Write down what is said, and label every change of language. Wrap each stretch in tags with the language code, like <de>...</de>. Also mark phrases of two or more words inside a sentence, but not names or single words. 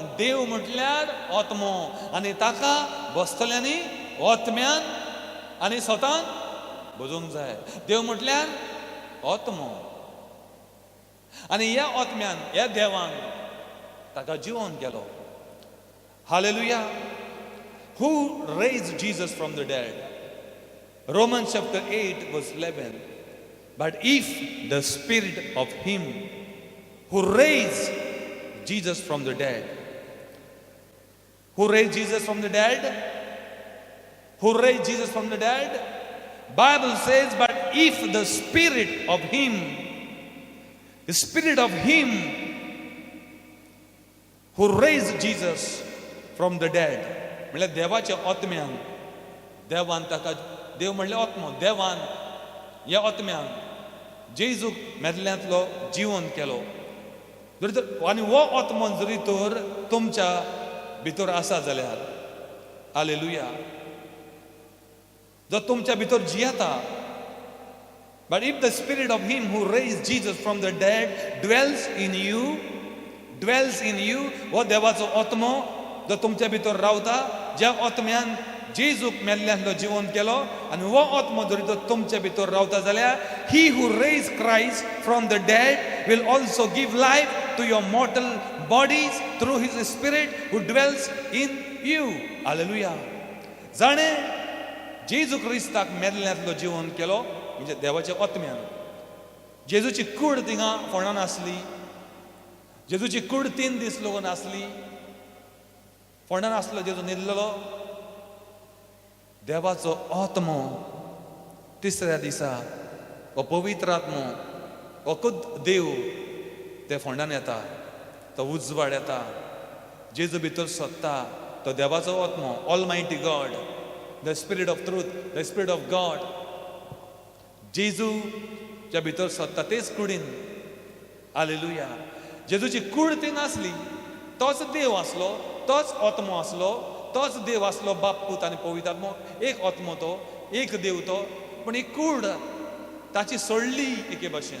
<kok>देव म्हटल्यार आत्मो, आनी ताका बसतल्यांनी आत्म्यान आनी स्वतान बजूंक जाय. देव म्हटल्यार आत्मो, आनी ह्या आत्म्यान, ह्या देवान ताका जिवोन केलो. हालेलुया.</kok> <en>Who raised Jesus from the dead? Romans chapter 8 verse 11. But if the spirit of him who raised Jesus from the dead, who raised Jesus from the dead, who raised Jesus from the dead, Bible says, but if the spirit of him who raised Jesus from the dead,</en> <kok>म्हळ्यार देवाच्या आत्म्यान, देवान ताका, देव म्हणले आत्मो, देवान ह्या आत्म्यान जेजूक मेदल्यांतलो जिवन केलो. आनी हो आत्मो जरी तर तुमच्या भितर आसा जाल्यार, हालेलुया, जो तुमच्या भितर जियेता.</kok> <en>But if the spirit of him who raised Jesus from the dead dwells in you,</en> <kok>हो देवाचो आत्मो जो तुमच्या भितर रावता, ज्या आत्म्यान जेजूक मेल्ल्यांतलो जिवन केलो, आनी हो आत्मो जरी तो तुमच्या भितर रावता जाल्यार,</kok> <en>he who raised Christ from the dead will also give life to your mortal bodies through his spirit who dwells in you.</en> <kok>हालेलुया. जाणे जेजू क्रिस्ताक मेल्ल्यांतलो जिवन केलो म्हणजे देवाच्या आत्म्यान. जेजूची कूड थिंगा फोंडान आसली, जेजूची कूड 3 दीस लागून आसली, फोंडान आसलो जेजू न्हिदलेलो. देवाचो आत्मो तिसऱ्या दिसा, हो पवित्र आत्मो, हो खुद देव ते फोंडान येता, तो उजवाड येता, जेजू भितर सोदता. तो देवाचो आत्मो,</kok> <en>Almighty God, the Spirit of Truth, the Spirit of God,</en> <kok>जेजूच्या भितर सोदता तेच कुडीन. हालेलुया. जेजूची कूड ती नासली, तोच देव आसलो, तोच आत्मो आसलो, तोच देव आसलो, बाप, पूत आनी पवित्र आत्मो, एक आत्मो तो, एक देव तो. पूण ही कूड ताची सोडली एके भाशेन.</kok>